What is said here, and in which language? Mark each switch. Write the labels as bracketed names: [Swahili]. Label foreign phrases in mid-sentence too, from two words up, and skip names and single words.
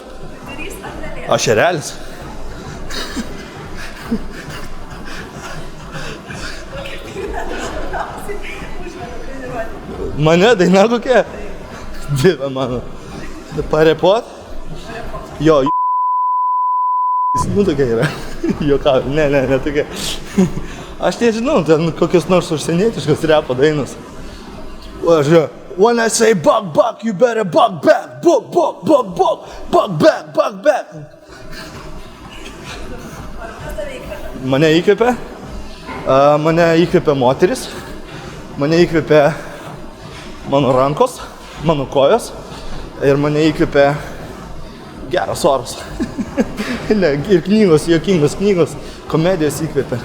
[Lithuanian] Aš erelis. Mane daina kokia? Dieve mano. Parepot? Jo, nu tokia yra. Juokauju, ne tokia. Aš nežinau, ten kokios nors užsienietiškos repo dainos. O aš žiūrėjau. [English] When I say buck, you better buck back. Buck back. [Lithuanian] Mane įkvėpė. Mane įkvėpė moteris. Mane įkvėpė mano rankos, mano kojos. Ir mane įkvėpė geras oras. Ir knygos, juokingos knygos, komedijos įkvėpė.